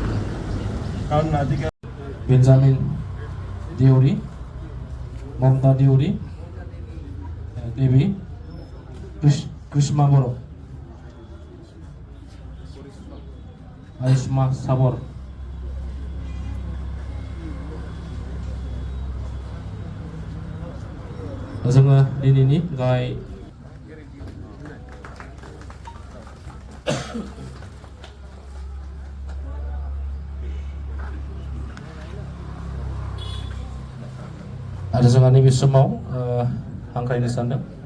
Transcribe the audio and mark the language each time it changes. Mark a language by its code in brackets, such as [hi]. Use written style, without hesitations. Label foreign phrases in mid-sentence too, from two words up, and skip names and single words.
[as] কাৰণ আজিকালি বেঞ্জামিন দেউৰী, মমতা দেউৰী, দেৱী কৃষ্মা বড়ো, আয়ুষ্মা সাবর, [brx] जोङो दिनैनि गाहाय आरो जोंहा नैबे समाव हांख्रायनो सानदों